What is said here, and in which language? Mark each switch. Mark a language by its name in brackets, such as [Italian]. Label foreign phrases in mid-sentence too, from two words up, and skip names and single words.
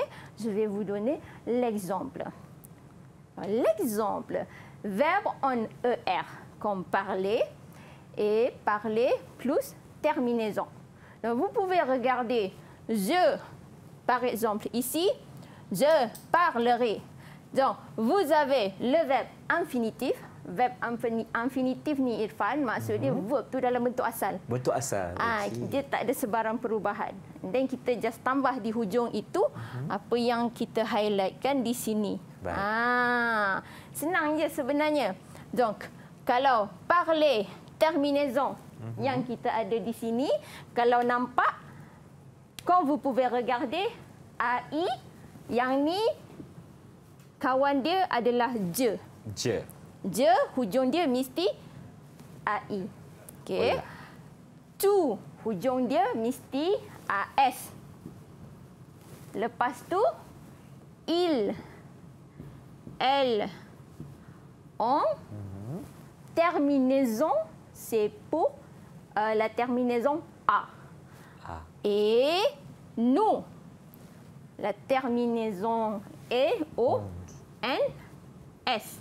[French] Je vais vous donner l'exemple. L'exemple, verbe en ER, comme parler, et parler plus terminaison. Donc, vous pouvez regarder je, par exemple, ici, je parlerai. Donc, vous avez le verbe infinitif. Verbe infinitif [Malay] ni Irfan, maksudnya verb tu dalam bentuk asal. Bentuk asal. Dia tak ada sebarang perubahan. Dan kita just tambah di hujung itu apa yang kita highlightkan di sini. Senang je sebenarnya. Donc, kalau [French] parler terminaison [Malay] yang kita ada di sini, kalau nampak, [French] quand vous pouvez regarder, AI, [Malay] yang ni kawan dia adalah je. Je. Je, hujung dia mesti AI. Okey. Tu, hujung dia mesti AS. Lepas tu, [French] il, elle, on. Terminaison, c'est pour la terminaison A. Et nous, la terminaison est O-N-S.